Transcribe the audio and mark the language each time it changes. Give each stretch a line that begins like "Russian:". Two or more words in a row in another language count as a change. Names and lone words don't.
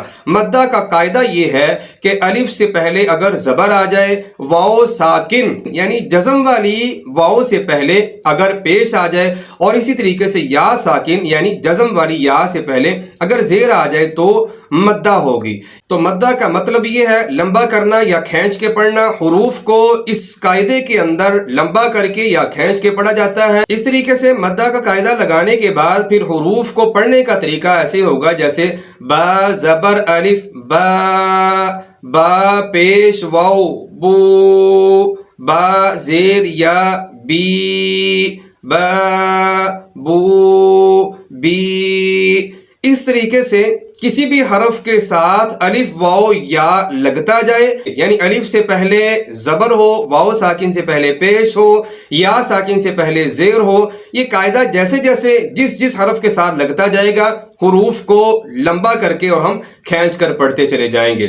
Urdu: مدہ کا قاعدہ یہ ہے کہ الف سے پہلے اگر زبر آ جائے، واو ساکن یعنی جزم والی واو سے پہلے اگر پیش آ جائے، اور اسی طریقے سے یا ساکن یعنی جزم والی یا سے پہلے اگر زیر آ جائے تو مدہ ہوگی۔ تو مدہ کا مطلب یہ ہے لمبا کرنا یا کھینچ کے پڑھنا۔ حروف کو اس قاعدے کے اندر لمبا کر کے یا کھینچ کے پڑھا جاتا ہے۔ اس طریقے سے مدہ کا قاعدہ لگانے کے بعد پھر حروف کو پڑھنے کا طریقہ ایسے ہوگا جیسے با زبر الف با، با پیش واو بو، با زیر یا بی، با بو بی۔ اس طریقے سے کسی بھی حرف کے ساتھ الف واو یا لگتا جائے، یعنی الف سے پہلے زبر ہو، واو ساکن سے پہلے پیش ہو، یا ساکن سے پہلے زیر ہو، یہ قاعدہ جیسے جیسے جس حرف کے ساتھ لگتا جائے گا حروف کو لمبا کر کے اور ہم کھینچ کر پڑھتے چلے جائیں گے۔